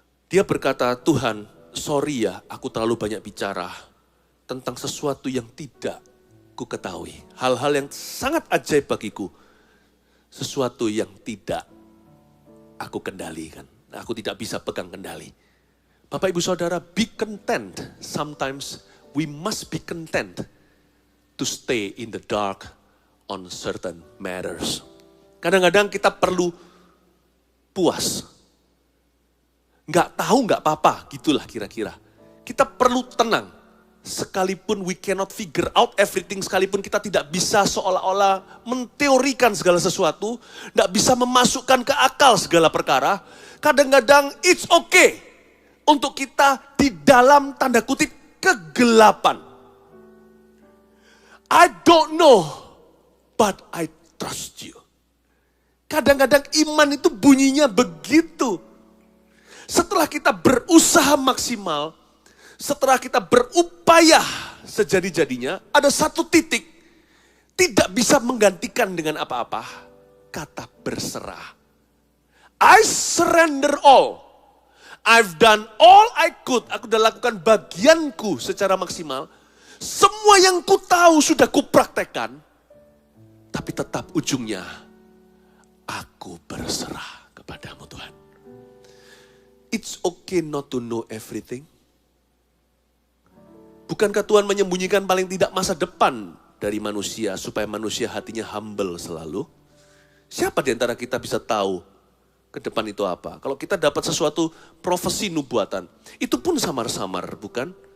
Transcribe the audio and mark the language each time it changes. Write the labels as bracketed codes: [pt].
[id] Dia berkata, Tuhan, sorry ya, aku terlalu banyak bicara tentang sesuatu yang tidak ku ketahui. Hal-hal yang sangat ajaib bagiku. Sesuatu yang tidak aku kendalikan. Aku tidak bisa pegang kendali. Bapak Ibu Saudara, [en] be content. Sometimes we must be content to stay in the dark on certain matters. [id] Kadang-kadang kita perlu puas. Nggak tahu nggak apa-apa, gitulah kira-kira. Kita perlu tenang. Sekalipun [en] we cannot figure out everything, [id] sekalipun kita tidak bisa seolah-olah menteorikan segala sesuatu, nggak bisa memasukkan ke akal segala perkara, kadang-kadang [en] it's okay [id] untuk kita di dalam tanda kutip kegelapan. [en] I don't know, but I trust you. [id] Kadang-kadang iman itu bunyinya begitu. Setelah kita berusaha maksimal, setelah kita berupaya sejadi-jadinya, ada satu titik tidak bisa menggantikan dengan apa-apa, kata berserah. [en] I surrender all. I've done all I could. [id] Aku sudah lakukan bagianku secara maksimal. Semua yang ku tahu sudah ku praktekkan. Tapi tetap ujungnya, aku berserah kepadamu Tuhan. [en] It's okay not to know everything. [id] Bukankah Tuhan menyembunyikan paling tidak masa depan dari manusia supaya manusia hatinya humble selalu? Siapa di antara kita bisa tahu ke depan itu apa? Kalau kita dapat sesuatu profesi nubuatan, itu pun samar-samar, bukan?